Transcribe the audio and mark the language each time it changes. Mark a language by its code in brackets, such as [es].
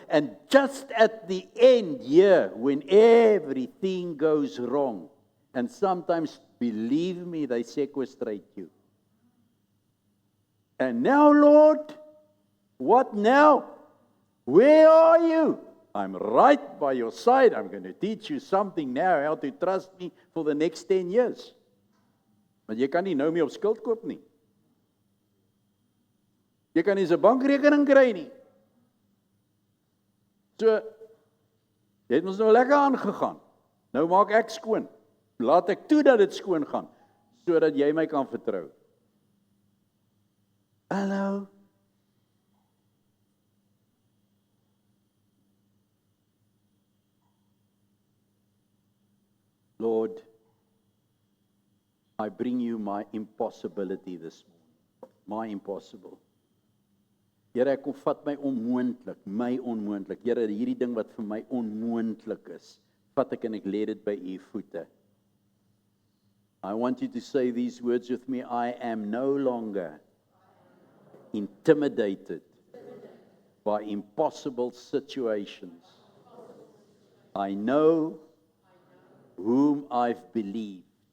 [en] And just at the end here, when everything goes wrong, and sometimes, believe me, they sequestrate you. And now, Lord, what now? Where are you? I'm right by your side. I'm going to teach you something now, how to trust me for the next 10 years. [af] Want jy kan nie nou meer op skuld koop nie. Jy kan nie 'n bankrekening kry nie. So, jy het ons nou lekker aangegaan. Nou maak ek skoon. Laat ek toe dat dit skoon gaan, sodat jy my kan vertrou. Hallo. [en] Lord, I bring you my impossibility this morning. My impossible. [af] Here, ek kom vat my onmoontlik. Here, hierdie ding wat vir my onmoontlik is, vat ek en ek lê dit by u voete. [en] I want you to say these words with me. I am no longer intimidated by impossible situations. I know whom I've believed.